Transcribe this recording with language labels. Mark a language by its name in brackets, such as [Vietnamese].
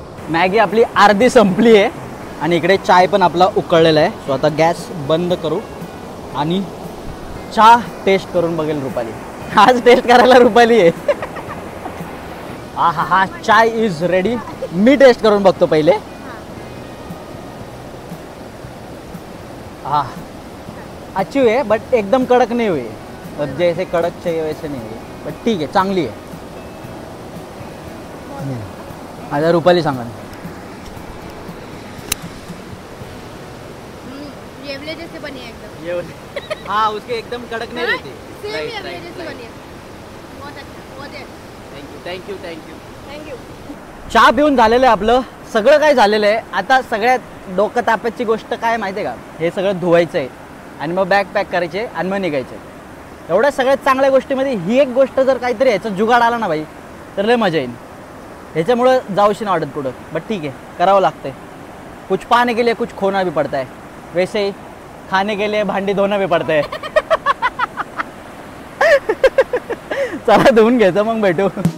[Marathi] Maggi आपली अर्धी संपली आहे आणि इकडे चाय पण आपला उकळलेला आहे. सो आता गॅस बंद करू आणि चहा टेस्ट करून बघेल रुपाली. आज टेस्ट करायला रुपाली आहे. हा चाय [English] Is ready. [Marathi] मी टेस्ट करून बघतो पहिले. [Hindi] हाँ अच्छी हुई है, बट एकदम कड़क नहीं हुई. जैसे कड़क चाहिए वैसे नहीं हुई, बट ठीक है, [Marathi] चांगली है. आता रुपाली सांगा. [Hindi] येवले जैसे बनी है एकदम. हाँ उसके एकदम कड़क नहीं रहती. सेम येवले जैसे बनी है. बहुत अच्छा, बहुत है. [English] Thank you. Thank you. [Marathi] चहा पिऊन झालेलं आहे आपलं, सगळं काय झालेलं आहे. आता सगळ्यात डोकं तापायची गोष्ट काय माहिती आहे का, हे सगळं धुवायचं आहे आणि मग बॅग पॅक करायचे आणि मग निघायचं. एवढ्या सगळ्यात चांगल्या गोष्टीमध्ये ही एक गोष्ट जर काहीतरी याचा जुगाड आला ना भाई, तर लय मजा येईल. ह्याच्यामुळं जाऊशी ना वाटत पुढं, बट ठीक आहे, करावं लागतंय. [Hindi] कुछ पाने के लिए कुछ खोना भी पड़ता है, वैसे ही खाने के लिए [Marathi] भांडी धोना [Hindi] भी पड़ता है. [Marathi] चला धुवून घ्यायचं मग भेटू.